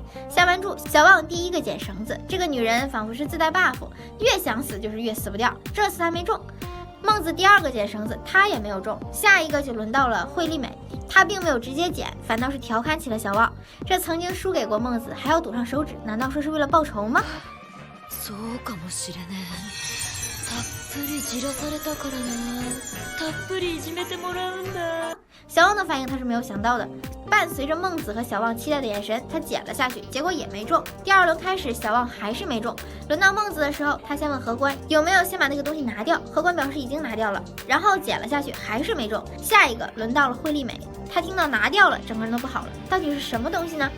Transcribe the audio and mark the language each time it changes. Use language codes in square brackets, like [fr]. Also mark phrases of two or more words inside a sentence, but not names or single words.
[zh] 下完注，小旺第一个剪绳子，这个女人仿佛是自带 buff， 越想死就是越死不掉，这次她没中。孟子第2个剪绳子，他也没有中，下一个就轮到了惠利美，他并没有直接剪，反倒是调侃起了小旺。这曾经输给过孟子，还要赌上手指，难道说是为了报仇吗？ [ja] そうかもしれねえ。たっぷりじらされたからな。たっぷりいじめてもらうんだ。 [zh] 小旺的反应他是没有想到的，伴随着孟子和小旺期待的眼神，他剪了下去，结果也没中。第2轮开始，小旺还是没中。轮到孟子的时候，他先问荷官有没有先把那个东西拿掉，荷官表示已经拿掉了，然后剪了下去，还是没中。下一个轮到了惠利美，他听到拿掉了，整个人都不好了，到底是什么东西呢？